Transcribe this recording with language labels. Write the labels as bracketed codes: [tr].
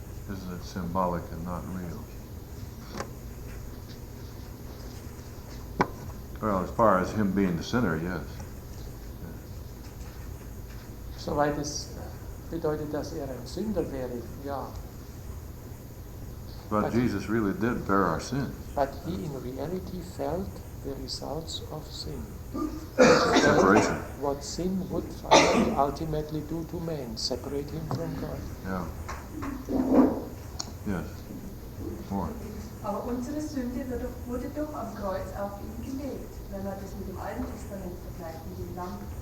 [en] Isn't it symbolic and not real? Well, as far as him being the sinner, yes. [de] Soweit es bedeutet, dass er ein Sünder wäre, ja. [en] But Jesus really did bear our sins. But he in reality felt the results of sin. Separation. What sin would finally ultimately do to man, separate him from God. Yeah. Yes. More. [de] Aber unsere Sünde wurde doch am Kreuz auf ihn gelegt, wenn man das mit dem Alten Testament vergleicht, mit dem Lamm.